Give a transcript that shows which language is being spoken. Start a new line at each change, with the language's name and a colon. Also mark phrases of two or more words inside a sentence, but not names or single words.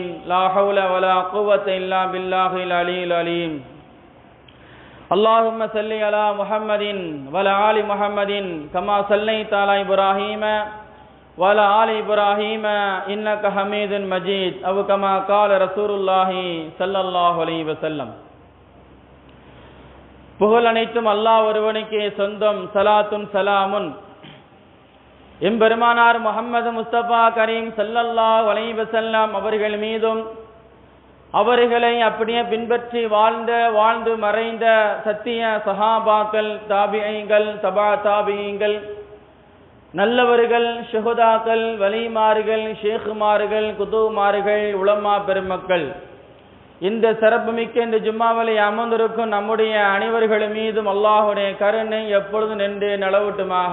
Arabic: لَا حَوْلَ وَلَا قُوَّةَ إِلَّا بِاللَّهِ الْعَلِيِّ الْعَلِيمِ. اللهم صل على محمد وعلى آل محمد كما صليت على إبراهيم وعلى آل إبراهيم إنك حميد مجيد أو كما قال رسول الله صلى الله عليه وسلم.
Tamil: புகழ் அனைத்தும் அல்லாஹ் ஒருவனுக்கே சொந்தம். சலாத்தும் சலாமுன் எம்பெருமானார் முஹம்மது முஸ்தபா கரீம்
Arabic: صلى الله عليه وسلم
Tamil: அவர்கள் மீதும் அவர்களை அப்படியே பின்பற்றி வாழ்ந்து மறைந்த சத்திய சஹாபாக்கள், தாபிஈங்கள், தபா தாபிஈங்கள், நல்லவர்கள், ஷுஹதாக்கள், வலிமார்கள், ஷேகுமார்கள், குதுமார்கள், உலமா பெருமக்கள், இந்த சிறப்புமிக்க இந்த ஜும்மாவிலே அமர்ந்திருக்கும் நம்முடைய அனைவர்கள் மீதும் அல்லாஹுடைய கருணை எப்பொழுது நின்று நிலவட்டுமாக.